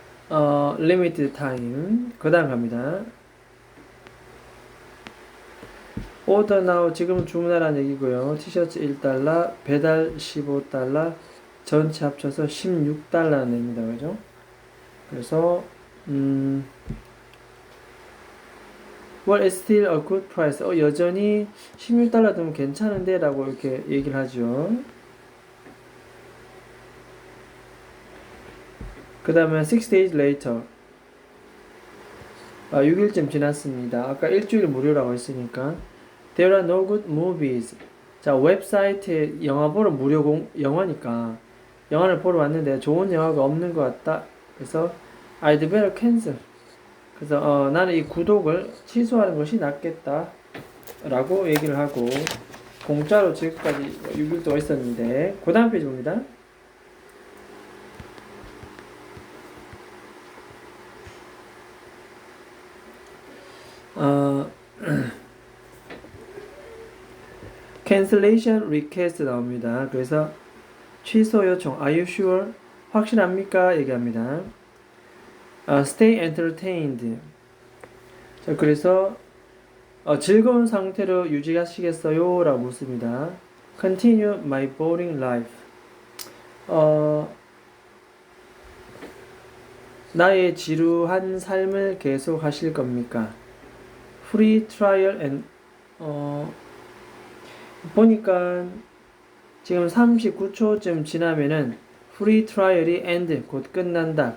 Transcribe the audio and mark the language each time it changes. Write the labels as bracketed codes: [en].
[en] limited time. [ko] 그 다음 갑니다. [en] order now. [ko] 지금 주문하라는 얘기고요. 티셔츠 $1, 배달 $15, 전체 합쳐서 $16는 얘기입니다. 그죠? 그래서 [en] Well, it's still a good price. [ko] 여전히 $16 되면 괜찮은데 라고 이렇게 얘기를 하죠. 그 다음에 [en] 6 days later. [ko] 6일쯤 지났습니다. 아까 일주일 무료라고 했으니까. [en] There are no good movies. [ko] 자, 웹사이트에 영화 보러 영화니까 영화를 보러 왔는데 좋은 영화가 없는 것 같다. 그래서 [en] I'd better cancel. [ko] 그래서 나는 이 구독을 취소하는 것이 낫겠다 라고 얘기를 하고, 공짜로 지금까지 6일 동안 있었는데, 그 다음 페이지 봅니다. 어, cancellation request 나옵니다. 그래서 취소 요청, [en] are you sure? [ko] 확실합니까? 얘기합니다. [en] stay entertained. [ko] 자, 그래서 즐거운 상태로 유지하시겠어요? 라고 묻습니다. [en] continue my boring life. [ko] 나의 지루한 삶을 계속 하실 겁니까? free trial and 보니까 지금 39초쯤 지나면은 free trial이 end 곧 끝난다.